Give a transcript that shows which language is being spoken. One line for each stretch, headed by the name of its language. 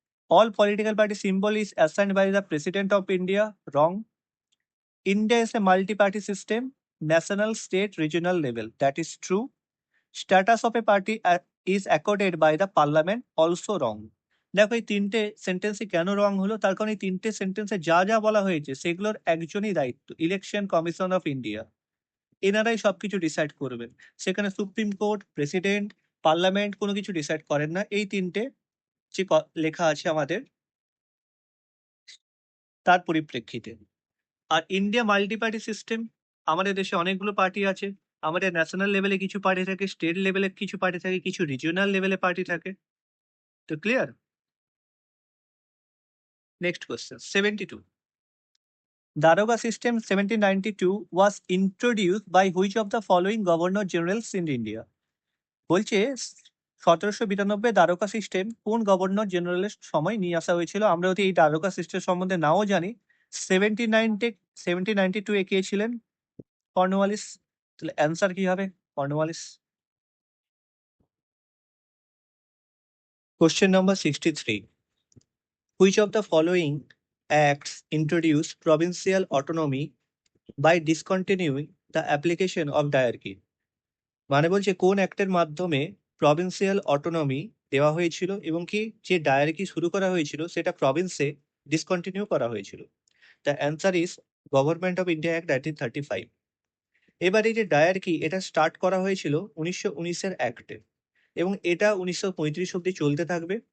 English: All political party symbol is assigned by the President of India. Wrong. India is a multi-party system, national, state, regional level. That is true. Status of a party is accorded by the parliament. Also wrong.
Bangla: দেখো এই তিনটে সেন্টেন্সে কেন রং হলো? তার কারণ এই তিনটে সেন্টেন্সে যা যা বলা হয়েছে সেগুলোর একজনই দায়িত্ব, ইলেকশন কমিশন অফ ইন্ডিয়া। এনারাই সবকিছু ডিসাইড করবেন। সেখানে সুপ্রিম কোর্ট, প্রেসিডেন্ট, পার্লামেন্ট কোনো কিছু ডিসাইড করেন না। এই তিনটে যে লেখা আছে আমাদের তার পরিপ্রেক্ষিতে। আর ইন্ডিয়া মাল্টি পার্টি সিস্টেম, আমাদের দেশে অনেকগুলো পার্টি আছে। আমাদের ন্যাশনাল লেভেলে কিছু পার্টি থাকে, স্টেট লেভেলে কিছু পার্টি থাকে, কিছু রিজিওনাল লেভেলে পার্টি থাকে। তো clear?
English: Next question 72. Daroga system 1792 was introduced by which of the following governor generals in India?
Bangla: বলছে 1792 দ্বারকা সিস্টেম কোন গভর্নর জেনারেলের সময় নিয়ে আসা হয়েছিল? আমরা যদি এই দ্বারকা সিস্টেম সম্বন্ধে নাও জানি, 1792 কে ছিলেন? কর্নওয়ালিস। তাহলে অ্যান্সার কি হবে? Cornwallis.
English: Question number 63. Which of the following acts introduce provincial autonomy by discontinuing the application of diarchy?
Bangla: মানে বলছে কোন অ্যাক্টের মাধ্যমে প্রভিন্সিয়াল অটোনমি দেওয়া হয়েছিল এবং কি যে ডায়ারকি শুরু করা হয়েছিল সেটা প্রভিন্সে ডিসকন্টিনিউ করা হয়েছিল?
English: The answer is Government of India Act 1935।
Bangla: এবার এই যে ডায়ারকি, এটা স্টার্ট করা হয়েছিল 1919-এর অ্যাক্টে এবং এটা 1935 অব্দি চলতে থাকবে।